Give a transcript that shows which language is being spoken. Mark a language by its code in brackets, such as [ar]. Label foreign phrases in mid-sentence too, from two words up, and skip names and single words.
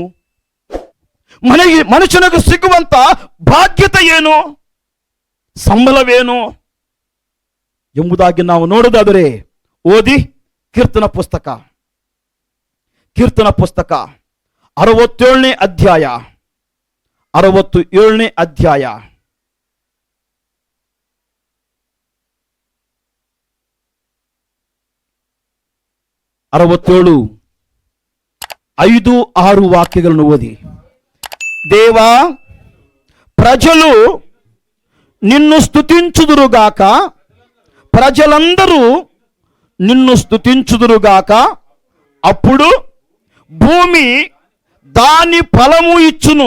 [kn] ಮನುಷ್ಯನಿಗೆ ಸಿಗುವಂತ ಬಾಧ್ಯತೆ ಏನು, ಸಂಬಳವೇನು ಎಂಬುದಾಗಿ ನಾವು ನೋಡೋದಾದರೆ ಓದಿ ಕೀರ್ತನ ಪುಸ್ತಕ 67ನೇ ಅಧ್ಯಾಯ 67ನೇ ಅಧ್ಯಾಯ 67 5, 6 ವಾಕ್ಯಗಳನ್ನು ಓದಿ. [te] దేవా, ప్రజలు నిన్ను స్తుతించుదురుగాక, ప్రజలందరూ నిన్ను స్తుతించుదురుగాక, అప్పుడు భూమి దాని ఫలము ఇచ్చును.